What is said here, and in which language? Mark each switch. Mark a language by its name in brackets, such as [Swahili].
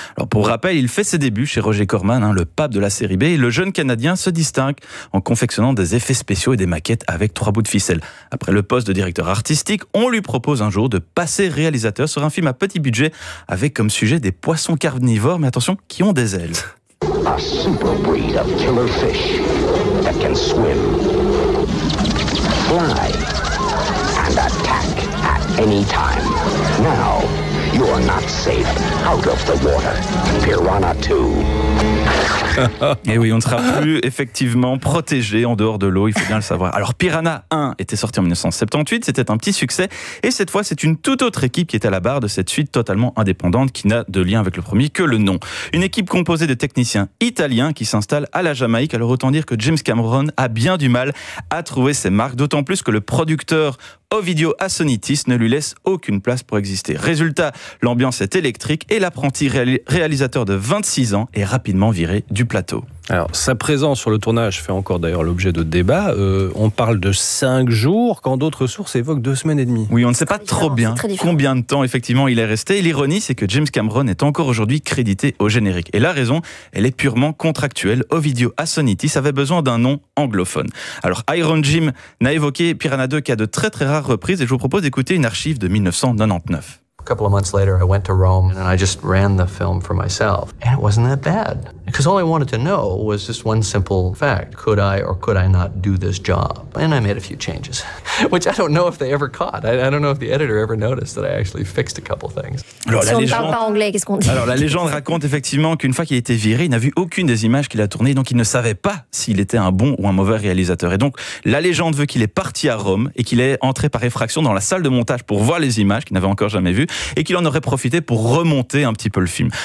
[French] Alors pour rappel, il fait ses débuts chez Roger Corman, hein, le pape de la série B, et le jeune Canadien se distingue en confectionnant des effets spéciaux et des maquettes avec trois bouts de ficelle. Après le poste de directeur artistique, on lui propose un jour de passer réalisateur sur un film à petit budget avec comme sujet des poissons carnivores, mais attention, qui ont des ailes. [English] A super breed of killer fish that can swim, fly, and attack at any time. Now, you are not safe out of the water. Piranha 2. [French] Et oui, on ne sera plus effectivement protégé en dehors de l'eau, il faut bien le savoir. Alors Piranha 1 était sorti en 1978, c'était un petit succès, et cette fois c'est une toute autre équipe qui est à la barre de cette suite totalement indépendante qui n'a de lien avec le premier que le nom. Une équipe composée de techniciens italiens qui s'installent à la Jamaïque, alors autant dire que James Cameron a bien du mal à trouver ses marques, d'autant plus que le producteur Ovidio Assonitis ne lui laisse aucune place pour exister. Résultat, l'ambiance est électrique et l'apprenti réalisateur de 26 ans est rapidement viré du plateau. Alors, sa présence sur le tournage fait encore d'ailleurs l'objet de débats. On parle de 5 jours, quand d'autres sources évoquent 2 semaines et demie. Oui, on ne sait pas trop bien combien de temps effectivement il est resté. Et l'ironie, c'est que James Cameron est encore aujourd'hui crédité au générique. Et la raison, elle est purement contractuelle. Ovidio Assonitis avait besoin d'un nom anglophone. Alors, Iron Jim n'a évoqué Piranha 2 qu'à de très très rares reprises, et je vous propose d'écouter une archive de 1999. [English] A couple of months later, I went to Rome and I just ran the film for myself. And it wasn't that bad. Because all I wanted to know was just one simple fact. Could I or could I not do this job? And I made a few changes. Which I don't know if they ever caught. I don't know if the editor ever noticed that I actually fixed a couple things. [French] Alors, si on légende... ne parle pas anglais, qu'est-ce qu'on dit? Alors la légende raconte effectivement qu'une fois qu'il était viré, il n'a vu aucune des images qu'il a tournées, donc il ne savait pas s'il était un bon ou un mauvais réalisateur. Et donc la légende veut qu'il est parti à Rome et qu'il est entré par effraction dans la salle de montage pour voir les images qu'il n'avait encore jamais vues, et qu'il en aurait profité pour remonter un petit peu le film.